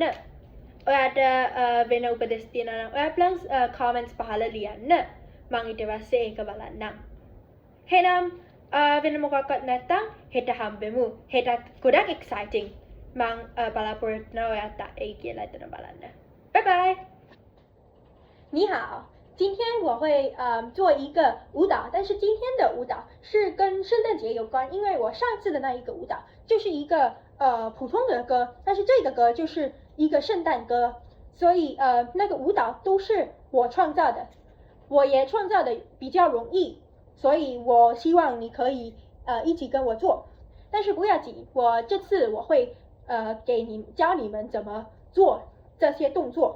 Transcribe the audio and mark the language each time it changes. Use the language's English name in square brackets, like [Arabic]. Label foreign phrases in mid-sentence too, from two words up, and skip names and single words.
[Sinhala] ඔයාට වෙන උපදෙස් තියෙනවා නම් ඔයා [English] please comments [Sinhala] පහල ලියන්න. මම ඊට පස්සේ ඒක බලන්නම්. එහෙනම් වෙන මොකක්වත් නැත්තම් හෙට හම්බෙමු. හෙටත් ගොඩක් exciting. මම බලාපොරොත්තු වෙනවා ඔයාත් ඒ කියලා එතන බලන්න. [English] Bye bye. [Chinese] 你好，今天我会做一个舞蹈，但是今天的舞蹈是跟圣诞节有关，因为我上次的那一个舞蹈就是一个普通的歌，但是这个歌就是一个圣诞歌，所以那个舞蹈都是我创造的，我也创造的比较容易，所以我希望你可以一起跟我做，但是不要紧，我这次我会教你们怎么做这些动作。